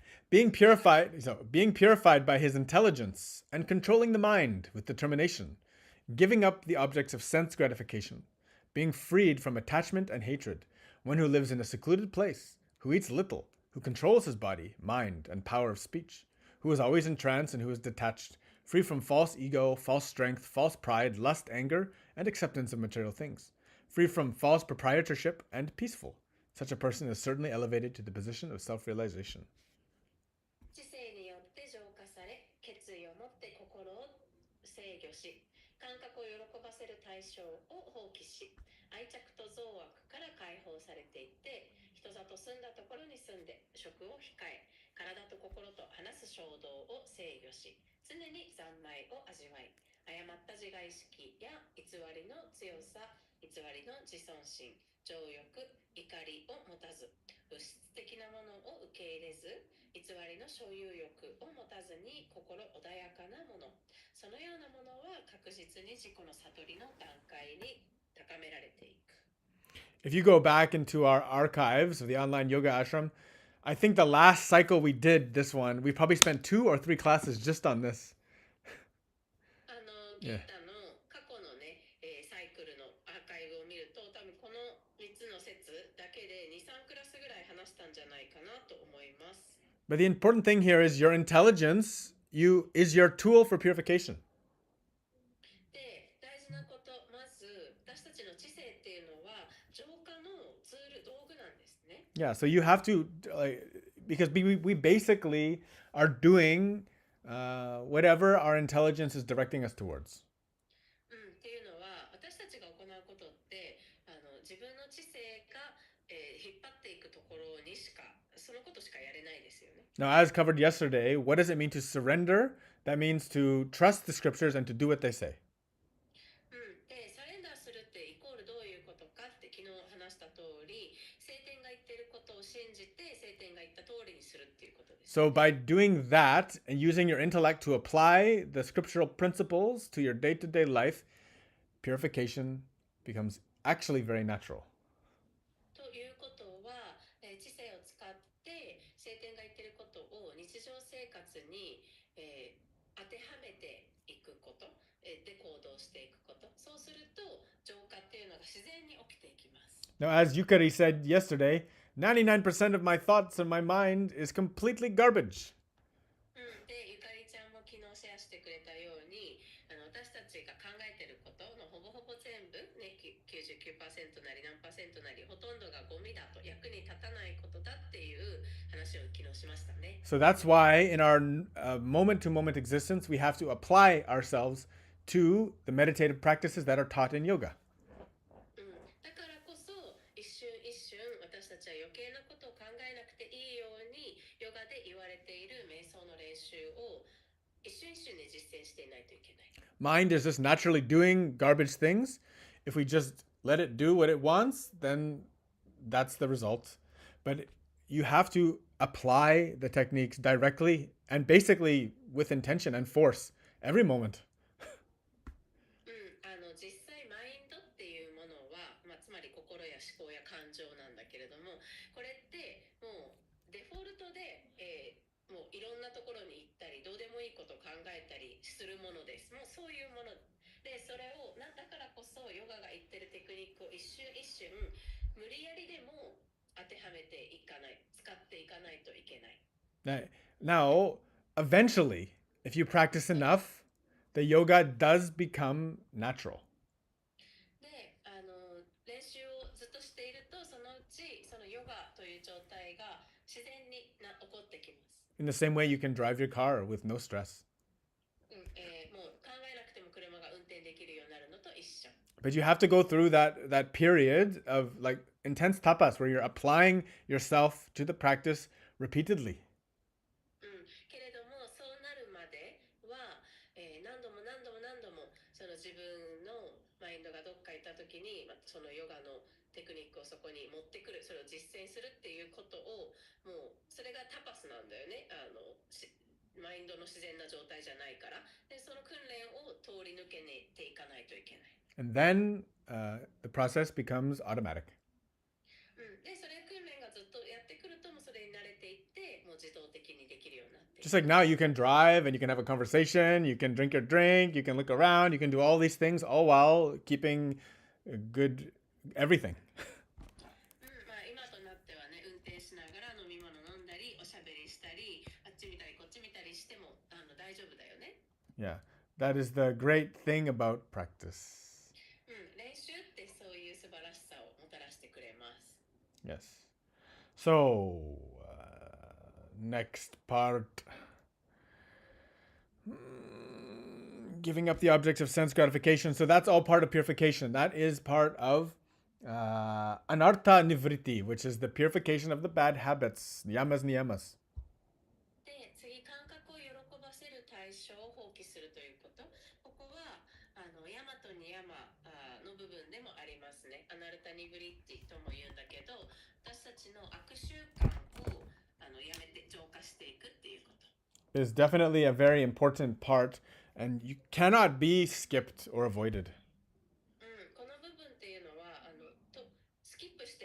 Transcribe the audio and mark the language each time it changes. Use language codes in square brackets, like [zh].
[en] Being purified by his intelligence and controlling the mind with determination, giving up the objects of sense gratification, being freed from attachment and hatred, one who lives in a secluded place, who eats little, who controls his body, mind, and power of speech, who is always in trance and who is detached, free from false ego, false strength, false pride, lust, anger, and acceptance of material things, free from false proprietorship, and peaceful. Such a person is certainly elevated to the position of self-realization. [ja] 知性によって浄化され決意を持って心を制御し感覚を喜ばせる対象を放棄し愛着と憎悪から解放されていって人里住んだところに住んで食を控え体と心と話す衝動を制御し常に三昧を味わい誤った自我意識や偽りの強さ偽りの自尊心情欲怒りを持たず物質的なものを受け入れず偽りの所有欲を持たずに心穏やかなものそのようなものは確実に自己の悟りの段階に高められていく [en] If you go back into our archives of the online yoga ashram, I think the last cycle we did this one, we probably spent 2 or 3 classes just on this. [ja] ギータの過去のね、サイクルのアーカイブを見ると、多分この3つの説だけで2、3クラスぐらい話したんじゃないかなと思います。 [en] But the important thing here is your intelligence is your tool for purification. [ja] で、大事なこと、まず私たちの知性っていうのは浄化のツール、道具なんですね。 [en] Yeah, so you have to, because we basically are doing whatever our intelligence is directing us towards. [ja] っていうのは私たちが行うことって自分の知性が、引っ張っていくところにしかそのことしかやれないですよね。 [en] Now, as covered yesterday, what does it mean to surrender? That means to trust the scriptures and to do what they say. [ja] で、サレンダーするってイコールどういうことかって昨日話した通り、聖典が言ってることを信じて聖典が言った通りにするっていうことです。 [en] So by doing that and using your intellect to apply the scriptural principles to your day-to-day life, purification becomes actually very natural. [ja] ということは、知性を使って聖典が言ってることを日常生活に、当てはめていくこと、で行動していくこと。そうすると浄化っていうのが自然に起きていきます。 [en] Now, as Yukari said yesterday, 99% of my thoughts and my mind is completely garbage. [ja] で、ゆかりちゃんも昨日シェアしてくれたように、私たちが考えてることのほぼほぼ全部、ね、99% なり何%なり、ほとんどがゴミだと、役に立たないことだっていう話を昨日しましたね。 [en] So that's why in our moment-to-moment existence, we have to apply ourselves to the meditative practices that are taught in yoga. [ja] だからこそ一瞬一瞬私たちは余計なことを考えなくていいようにヨガで言われている瞑想の練習を一瞬一瞬で実践していないといけない。 [en] Mind is just naturally doing garbage things. If we just let it do what it wants, then that's the result. But you have to apply the techniques directly and basically with intention and force every moment. [ja] 実際マインドっていうものは、つまり心や思考や感情なんだけれども、これってもうデフォルトで、もういろんなところに行ったりどうでもいいことを考えたりするものです。もうそういうもので、それをだからこそヨガが言ってるテクニックを一瞬一瞬無理やりでも当てはめていかない、使っていかないといけない。 [en] Now, eventually, if you practice enough, the yoga does become natural. [ja] で、練習をずっとしていると、そのうちそのヨガという状態が自然に起こってきます。 [en] In the same way, you can drive your car with no stress. [ja] もう考えなくても車が運転できるようになるのと一緒。 [en] But you have to go through that period of like intense tapas where you're applying yourself to the practice repeatedly. [ja] けれどもそうなるまでは、何度も何度も何度もその自分のマインドがどっか行った時に、そのヨガのテクニックをそこに持ってくる、それを実践するっていうことを、もうそれがタパスなんだよね。マインドの自然な状態じゃないから。で、その訓練を通り抜けていかないといけない。 [en] And then the process becomes automatic. [ja] で、それ訓練がずっとやってくると、もうそれに慣れていって、もう自動的にできるようになっていく。 [en] Just like now, you can drive and you can have a conversation, you can drink your drink, you can look around, you can do all these things, all while keeping good everything. [ja] 今となってはね、運転しながら飲み物飲んだり、おしゃべりしたり、あっち見たりこっち見たりしても大丈夫だよね。 [en] Yeah, that is the great thing about practice. [ja] 練習ってそういう素晴らしさをもたらしてくれます。 [en] Yes. So, next part. Giving up the objects of sense gratification. So that's all part of purification. That is part of anartha nivriti, which is the purification of the bad habits, yamas niyamas. [ja] で、次、感覚を喜ばせる対象を放棄するということ。ここはヤマとニヤマの部分でもありますね。アナルタニブリッティとも言うんだけど、私たちの悪習慣をやめて浄化していくっていうこと。 [en] Is definitely a very important part, and you cannot be skipped or avoided. [ja] この部分っていうのはスキップ